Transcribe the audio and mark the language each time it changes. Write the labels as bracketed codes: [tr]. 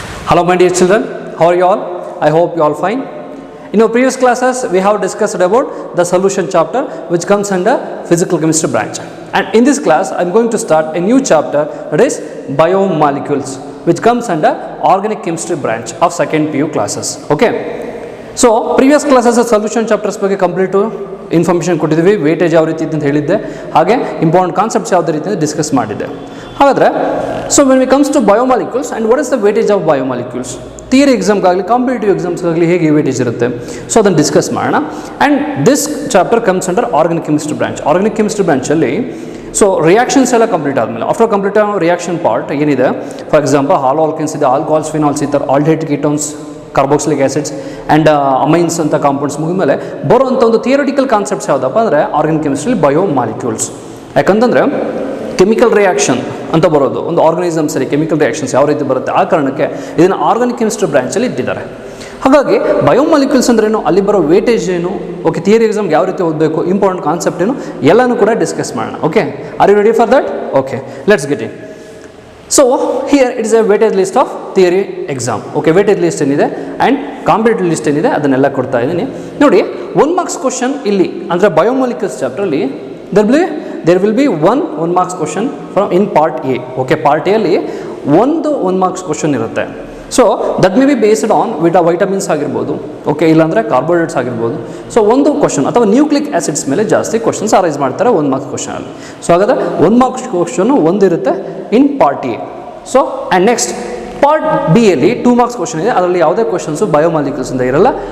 [en] Hello my dear children, how are you all? I hope you all fine. In our previous classes we have discussed about the solution chapter which comes under physical chemistry branch, and in this class I am going to start a new chapter, that is biomolecules, which comes under organic chemistry branch of second PU classes. Okay, so previous classes solution chapters [kn] ಬಗ್ಗೆ complete information ಕೊಟ್ಟಿದ್ದೀವಿ. Weightage ಯಾವ ರೀತಿ ಅಂತ ಹೇಳಿದ್ದೆ, ಹಾಗೆ important concepts ಯಾವುದೇ ರೀತಿಯಿಂದ discuss ಮಾಡಿದ್ದೆ. [en] ಹಾಗಾದರೆ so when we comes to biomolecules and what is the weightage of biomolecules, [kn] theory ಎಕ್ಸಾಮ್ಗಾಗಲಿ competitive ಎಕ್ಸಾಮ್ಸ್ಗಾಗಲಿ ಹೇಗೆ ವೇಟೇಜ್ ಇರುತ್ತೆ, ಸೊ ಅದನ್ನು ಡಿಸ್ಕಸ್ ಮಾಡೋಣ. [en] And this chapter comes under organic chemistry branch. [kn] Organic chemistry ಬ್ರಾಂಚಲ್ಲಿ so reactions ಎಲ್ಲ complete ಆದಮೇಲೆ after complete reaction part ಏನಿದೆ, for example alkanes ಇದೆ, alcohols, phenols, ಈ ಥರ aldehyde ketones, carboxylic acids and amines ಅಂತ ಕಾಂಪೌಂಡ್ಸ್ ಮುಗಿದ್ಮೇಲೆ ಬರುವಂಥ ಒಂದು ಥಿಯರಿಟಿಕಲ್ ಕಾನ್ಸೆಪ್ಟ್ಸ್ ಯಾವುದಪ್ಪ ಅಂದರೆ ಆರ್ಗಾನಿಕ್ ಕೆಮಿಸ್ಟ್ರಿ ಬಯೋಮಾಲಿಕ್ಯೂಲ್ಸ್. ಯಾಕಂತಂದರೆ ಕೆಮಿಕಲ್ ರಿಯಾಕ್ಷನ್ ಅಂತ ಬರೋದು ಒಂದು ಆರ್ಗನಿಸಮ್ಸಲ್ಲಿ ಕೆಮಿಕಲ್ ರಿಯಾಕ್ಷನ್ಸ್ ಯಾವ ರೀತಿ ಬರುತ್ತೆ, ಆ ಕಾರಣಕ್ಕೆ ಇದನ್ನು ಆರ್ಗಾನಿಕ್ ಕೆಮಿಸ್ಟ್ರಿ ಬ್ರಾಂಚಲ್ಲಿ ಇಟ್ಟಿದ್ದಾರೆ. ಹಾಗಾಗಿ ಬಯೋಮಾಲಿಕ್ಯೂಲ್ಸ್ ಅಂದ್ರೇನು, ಅಲ್ಲಿ ಬರೋ ವೇಟೇಜ್ ಏನು, ಓಕೆ, ಥಿಯರಿ ಎಕ್ಸಾಮ್ಗೆ ಯಾವ ರೀತಿ ಓದಬೇಕು, ಇಂಪಾರ್ಟೆಂಟ್ ಕಾನ್ಸೆಪ್ಟ್ ಏನು, ಎಲ್ಲನೂ ಕೂಡ ಡಿಸ್ಕಸ್ ಮಾಡೋಣ. [en] Okay, are you ready for that? Okay, let's get it. So here it is a weightage list of theory exam. [kn] Okay, weightage list ಏನಿದೆ ಆ್ಯಂಡ್ ಕಾಂಪಿಟೇಟಿವ್ ಲಿಸ್ಟ್ ಏನಿದೆ ಅದನ್ನೆಲ್ಲ ಕೊಡ್ತಾ ಇದ್ದೀನಿ. [en] ನೋಡಿ, 1 marks question ಇಲ್ಲಿ ಅಂದರೆ ಬಯೋಮಾಲಿಕ್ಯೂಲ್ಸ್ ಚಾಪ್ಟ್ರಲ್ಲಿ there will be one marks question from in part A. [kn] Okay, part A ಅಲ್ಲಿ ಒಂದು 1 marks question ಇರುತ್ತೆ. [en] so that may be based on vitamins [kn] ಆಗಿರ್ಬೋದು, ಓಕೆ, ಇಲ್ಲಾಂದರೆ ಕಾರ್ಬೋಹೈಡ್ರೇಟ್ಸ್ ಆಗಿರ್ಬೋದು. ಸೊ ಒಂದು ಕ್ವಶನ್ ಅಥವಾ ನ್ಯೂಕ್ಲಿಕ್ ಆ್ಯಸಿಡ್ಸ್ ಮೇಲೆ ಜಾಸ್ತಿ ಕ್ವಶನ್ಸ್ ಅರೈಸ್ ಮಾಡ್ತಾರೆ 1 ಮಾರ್ಕ್ಸ್ ಕ್ವಶನಲ್ಲಿ. ಸೊ ಹಾಗಾದರೆ 1 marks question ಒಂದಿರುತ್ತೆ [en] In part A. [kn] So and next part B ಅಲ್ಲಿ 2 ಮಾರ್ಕ್ಸ್ ಕ್ವಶನ್ ಇದೆ, ಅದರಲ್ಲಿ ಯಾವುದೇ ಕ್ವಶನ್ಸು ಬಯೋಮಾಲಿಕ್ಯೂಲ್ಸಿಂದ ಇರಲ್ಲ.